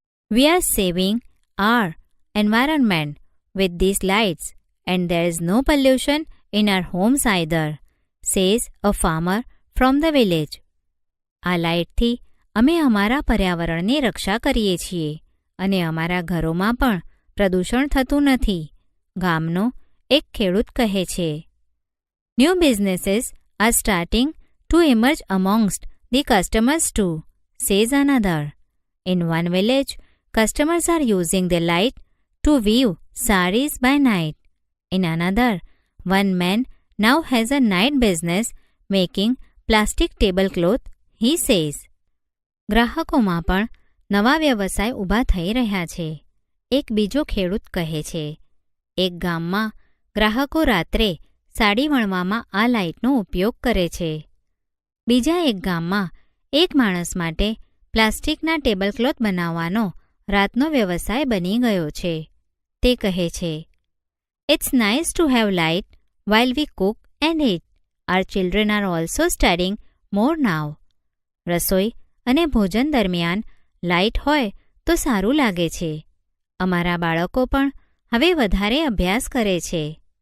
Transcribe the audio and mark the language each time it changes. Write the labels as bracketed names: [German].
[English] We are saving our environment with these lights and there is no pollution in our homes either, says a farmer from the village. [Gujarati] આ લાઇટથી અમે અમારા પર્યાવરણની રક્ષા કરીએ છીએ અને અમારા ઘરોમાં પણ પ્રદૂષણ થતું નથી, ગામનો એક ખેડૂત કહે છે. [English] New businesses are starting to emerge amongst the customers too, says another. In one village, customers are using the light to weave saris by night. In another, one man now has a night business making plastic tablecloth, he says. [Gujarati] ગ્રાહકોમાં પણ નવા વ્યવસાય ઊભા થઈ રહ્યા છે. એક બીજો ખેડૂત કહે છે. એક ગામમાં ગ્રાહકો રાત્રે સાડી વણવામાં આ લાઇટનો ઉપયોગ કરે છે. બીજા એક ગામમાં એક માણસ માટે પ્લાસ્ટિકના ટેબલક્લોથ બનાવવાનો રાતનો વ્યવસાય બની ગયો છે. તે કહે છે, [English] "It's nice to have light while we cook and eat. Our children are also studying more now." [Gujarati] રસોઈ અને ભોજન દરમિયાન લાઇટ હોય તો સારું લાગે છે. અમારા બાળકો પણ હવે વધારે અભ્યાસ કરે છે.